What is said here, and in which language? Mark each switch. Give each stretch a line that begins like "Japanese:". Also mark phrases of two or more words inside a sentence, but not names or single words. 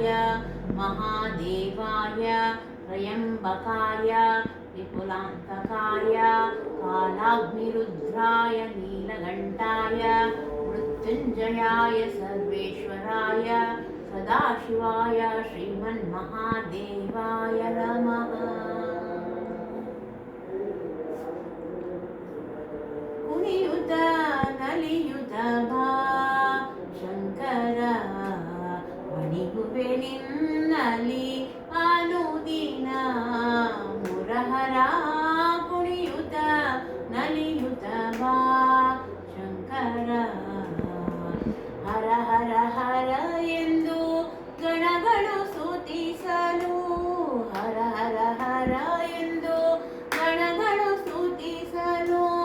Sanskrit: महादेवाय त्र्यम्बकाय विपुलान्तकाय कालाग्निरुद्राय नीलकण्ठाय मृत्युञ्जयाय सर्वेश्वराय सदाशिवाय श्रीमन्महादेवाय नमः।
Kannada: ಕುಣಿಯುತ ನಲಿಯುತ ಬಾ ಶಂಕರ ಮಣಿಗುವೆ ನಿನ್ನಲಿ ಅನುದಿನ ಮುರಹರ ಕುಣಿಯುತ ನಲಿಯುತ ಬಾ ಶಂಕರ ಹರ ಹರ ಹರ ಎಂದು ಗಣಗಳು ಸ್ತುತಿಸಲು ಹರ ಹರ ಹರ ಎಂದು ಗಣಗಳು ಸ್ತುತಿಸಲು